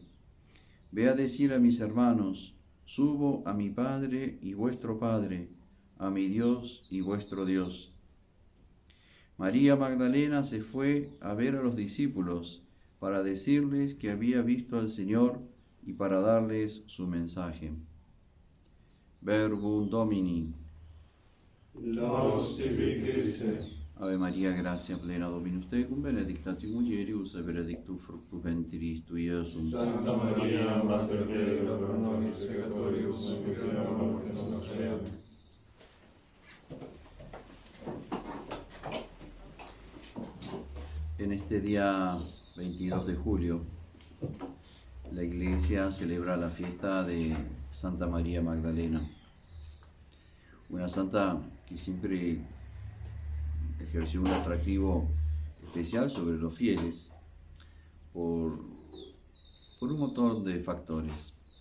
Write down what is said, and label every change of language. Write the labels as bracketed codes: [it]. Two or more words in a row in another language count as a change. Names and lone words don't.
[es] Ve a decir a mis hermanos: Subo a mi Padre y vuestro Padre, a mi Dios y vuestro Dios. María Magdalena se fue a ver a los discípulos para decirles que había visto al Señor y para darles su mensaje. [la] Verbum Domini. Laus tibi Christe. Ave Maria, gratia plena Dominus tecum, benedicta tu mulieribus et benedictus fructus ventris tui, Iesum. Santa Maria, Mater Dei, ora pro nobis peccatoribus, nunc et in hora mortis nostre. Amen. [es] En este día 22 de julio, la Iglesia celebra la fiesta de Santa María Magdalena, una santa que siempre ejerció un atractivo especial sobre los fieles por un montón de factores.